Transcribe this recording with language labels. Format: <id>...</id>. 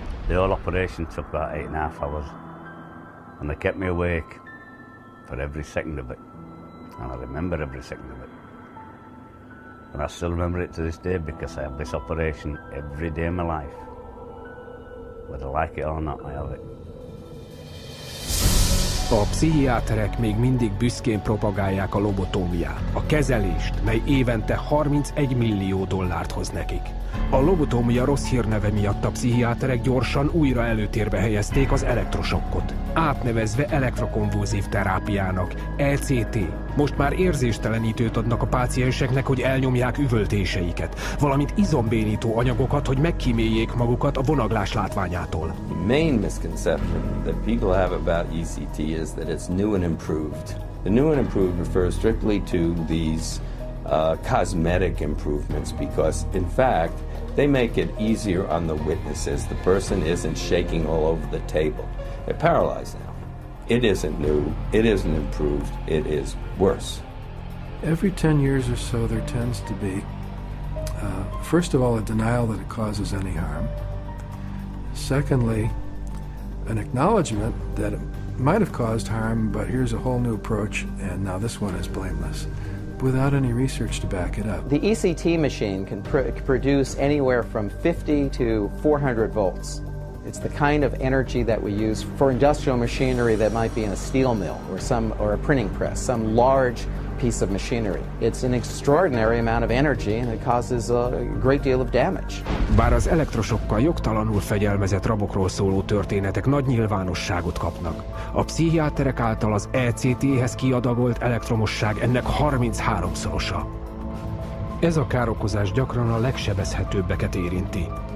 <en>The whole operation took about 8.5 hours, and they kept me awake for every second of it, and I remember every second of it. And I still remember it to this day because I have this operation every day of my life. Whether I like it or not, I have it.</en> <hu>A pszichiáterek még mindig büszkén propagálják a lobotómiát, a kezelést, mely évente 31 millió dollárt hoz nekik. A lobotómia rossz hírneve miatt a pszichiáterek gyorsan újra előtérbe helyezték az elektrosokkot, átnevezve elektrokonvulzív terápiának, ECT. Most már érzéstelenítőt adnak a pácienseknek, hogy elnyomják üvöltéseiket, valamint izombénító anyagokat, hogy megkíméljék magukat a vonaglás látványától.</hu> <en>The main misconception that people have about ECT is that it's new and improved. The new and improved refers strictly to these cosmetic improvements because, in fact, they make it easier on the witnesses. The person isn't shaking all over the table. They're paralyzed now. It isn't new, it isn't improved, it is worse. Every 10 years or so there tends to be, first of all, a denial that it causes any harm. Secondly, an acknowledgement that it might have caused harm, but here's a whole new approach, and now this one is blameless, without any research to back it up. The ECT machine can produce anywhere from 50 to 400 volts. It's the kind of energy that we use for industrial machinery that might be in a steel mill or a printing press, some large piece of machinery. It's an extraordinary amount of energy and it causes a great deal of damage.</en> <hu>Bár az elektrosokkal jogtalanul fegyelmezett rabokról szóló történetek nagy nyilvánosságot kapnak, a pszichiáterek által az ECT-hez kiadagolt elektromosság ennek 33-szorosa. Ez a károkozás gyakran a legsebezhetőbbeket érinti.</hu>